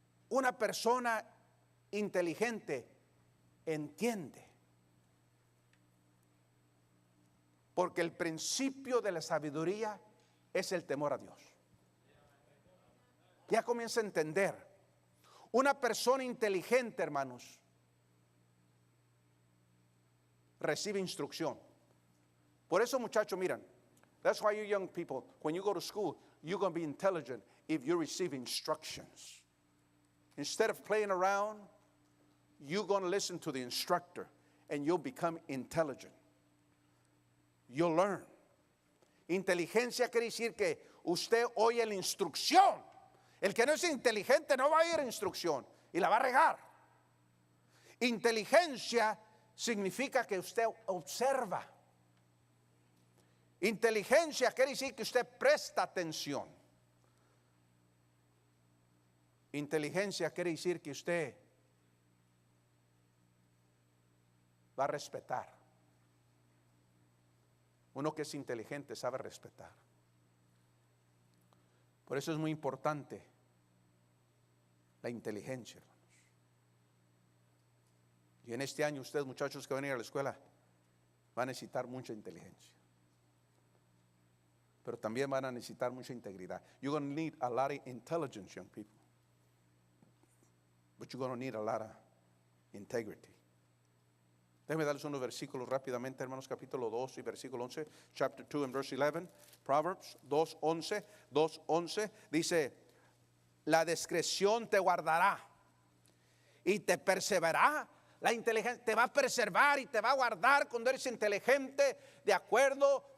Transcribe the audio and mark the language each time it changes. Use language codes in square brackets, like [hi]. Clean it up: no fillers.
[es] Una persona inteligente entiende, porque el principio de la sabiduría es el temor a Dios. Ya comienza a entender. Una persona inteligente, hermanos, recibe instrucción. Por eso, muchachos, miran, [en] that's why you young people, when you go to school, you're going to be intelligent if you receive instructions. Instead of playing around, you're going to listen to the instructor and you'll become intelligent. You'll learn. [es] Inteligencia quiere decir que usted oye la instrucción. El que no es inteligente no va a oír instrucción y la va a regar. Inteligencia significa que usted observa. Inteligencia quiere decir que usted presta atención. Inteligencia quiere decir que usted va a respetar. Uno que es inteligente sabe respetar. Por eso es muy importante la inteligencia, hermanos. Y en este año ustedes, muchachos que van a ir a la escuela, van a necesitar mucha inteligencia. pero también van a necesitar mucha integridad. [en] You're going to need a lot of intelligence, young people. But you're going to need a lot of integrity. [es] Déjenme darles unos versículos rápidamente, hermanos, capítulo 2 y versículo 11. [en] Chapter 2 and verse 11. Proverbs 2:11. [es] 2:11 dice, la discreción te guardará y te perseverará. La inteligencia te va a preservar y te va a guardar cuando eres inteligente, de acuerdo.